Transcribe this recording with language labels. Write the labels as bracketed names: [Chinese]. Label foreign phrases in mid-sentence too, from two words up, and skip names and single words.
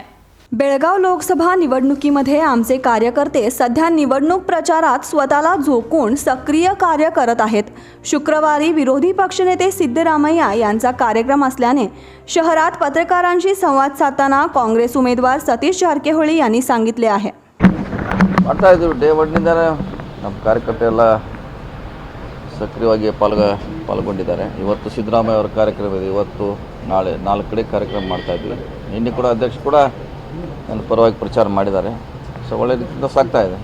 [Marathi] बेळगाव लोकसभा निवडणुकीमध्ये आमचे कार्यकर्ते सध्या निवडणूक प्रचारात स्वतःला झोकून सक्रिय कार्य करत आहेत. शुक्रवारी विरोधी पक्षनेते सिद्धरामय्या यांचा कार्यक्रम असल्याने शहरात पत्रकारांशी संवाद साधताना काँग्रेस उमेदवार सतीश जारकीहोळी यांनी सांगितले आहे. [Kannada] ಮಾಡ್ತಾ ಇದ್ದೀವಿ. ಡೇ ಒನ್ನಿಂದ ನಮ್ಮ ಕಾರ್ಯಕರ್ತ ಎಲ್ಲ ಸಕ್ರಿಯವಾಗಿ ಪಾಲ್ಗೊಂಡಿದ್ದಾರೆ. ಇವತ್ತು ಸಿದ್ದರಾಮಯ್ಯ ಅವರ ಕಾರ್ಯಕ್ರಮ ಇದೆ, ಇವತ್ತು ನಾಳೆ 4 ಕಡೆ ಕಾರ್ಯಕ್ರಮ ಮಾಡ್ತಾ ಇದ್ವಿ. ನಿನ್ನೆ ಕೂಡ ಅಧ್ಯಕ್ಷ ಕೂಡ ನನ್ನ ಪರವಾಗಿ ಪ್ರಚಾರ ಮಾಡಿದ್ದಾರೆ. ಸೊ ಒಳ್ಳೆ ರೀತಿಯಿಂದ ಸಾಗ್ತಾ ಇದೆ.